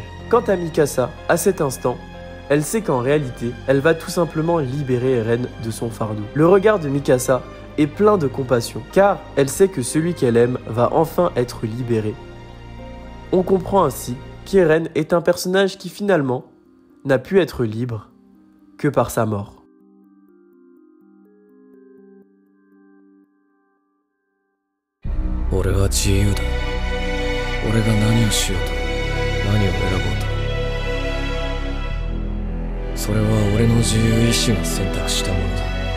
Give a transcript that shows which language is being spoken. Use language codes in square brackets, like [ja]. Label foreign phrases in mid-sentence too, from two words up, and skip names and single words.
[fr] Quant à Mikasa, à cet instant, elle sait qu'en réalité, elle va tout simplement libérer Eren de son fardeau. Le regard de Mikasa est plein de compassion, car elle sait que celui qu'elle aime va enfin être libéré. On comprend ainsi qu'Eren est un personnage qui finalement n'a pu être libre que par sa mort. [ja] 俺は自由だ。俺が何をしようと、何を選ぼうと。それは俺の自由意志が選択したものだ。